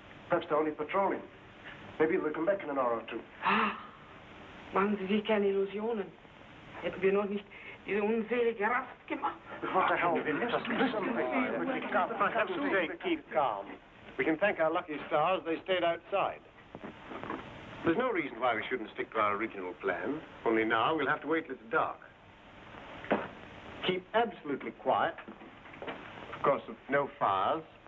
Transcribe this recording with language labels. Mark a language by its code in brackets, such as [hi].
[en] Perhaps they're only patrolling. Maybe they'll come back in an hour or two. [de] Machen Sie sich keine Illusionen. Hätten wir noch nicht diese unselige Rast gemacht. [en] What the hell? For heaven's sake, keep calm. We can thank our lucky stars they stayed outside. There's no reason why we shouldn't stick to our original plan. Only now we'll have to wait till it's dark. Keep absolutely quiet. Of course, no fires.